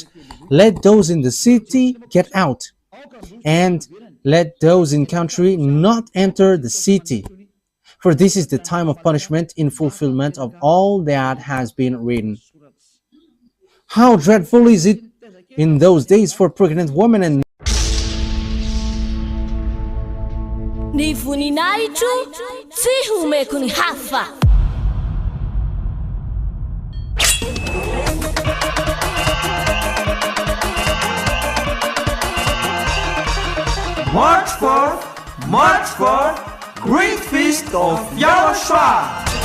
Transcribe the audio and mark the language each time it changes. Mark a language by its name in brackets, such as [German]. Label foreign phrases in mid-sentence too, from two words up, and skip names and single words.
[English] Let those in the city get out, and let those in country not enter the city. For this is the time of punishment in fulfillment of all that has been written. How dreadful is it in those days for pregnant women and [Malagasy] Ny voninahitro tsy homeko ny hafa. [English] March 4th, Great Feast of YAHOSHUAH.